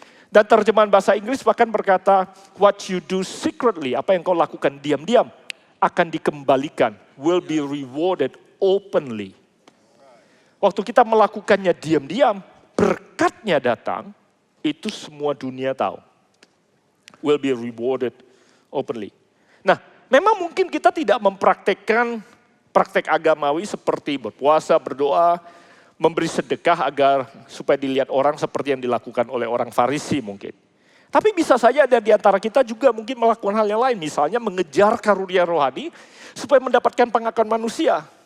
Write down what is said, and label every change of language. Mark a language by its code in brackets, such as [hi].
[id] Dan terjemahan bahasa Inggris bahkan berkata, [en] what you do secretly, [id] apa yang kau lakukan diam-diam, akan dikembalikan, [en] will be rewarded openly. [id] Waktu kita melakukannya diam-diam, berkatnya datang, itu semua dunia tahu. [en] Will be rewarded openly. [id] Nah, memang mungkin kita tidak mempraktekkan praktek agamawi seperti berpuasa, berdoa, memberi sedekah agar supaya dilihat orang seperti yang dilakukan oleh orang Farisi mungkin. Tapi bisa saja ada di antara kita juga mungkin melakukan hal yang lain. Misalnya mengejar karunia rohani supaya mendapatkan pengakuan manusia.